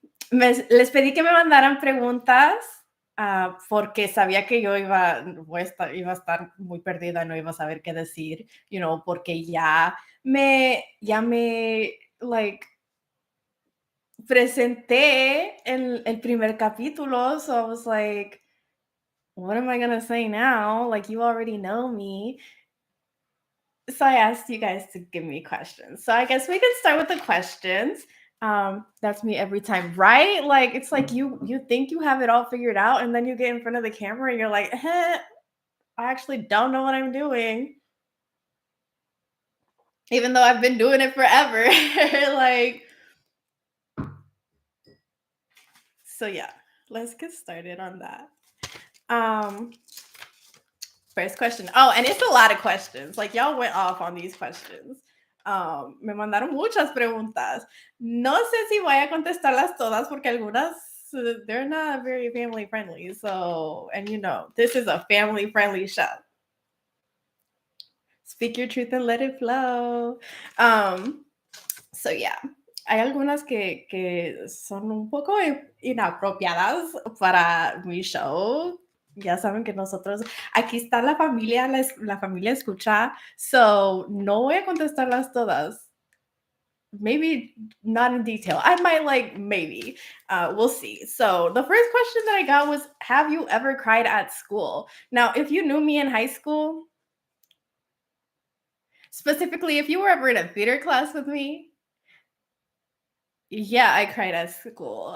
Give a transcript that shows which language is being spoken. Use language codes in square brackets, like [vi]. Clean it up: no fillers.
[es] Les pedí que me mandaran preguntas porque sabía que yo iba a estar muy perdida, no iba a saber qué decir, porque ya me, [en] like, [es] presenté en el primer capítulo, [en] so I was like, what am I gonna say now? Like, you already know me. So I asked you guys to give me questions. So I guess we can start with the questions. That's me every time, right? Like it's like you think you have it all figured out, and then you get in front of the camera and you're like, I actually don't know what I'm doing. Even though I've been doing it forever. Like So yeah, let's get started on that. Um, First question. Oh, and it's a lot of questions. Like y'all went off on these questions. [es] Me mandaron muchas preguntas. No sé si voy a contestarlas todas porque algunas [en] they're not very family friendly. So, and you know, this is a family friendly show. Speak your truth and let it flow. So yeah, [es] hay algunas que son un poco inapropiadas para mi show. Ya saben que nosotros, aquí está la familia, la familia escucha, [en] so [es] no voy a contestarlas todas. [en] Maybe not in detail. I might maybe. We'll see. So the first question that I got was, have you ever cried at school? Now, if you knew me in high school, specifically if you were ever in a theater class with me, yeah, I cried at school.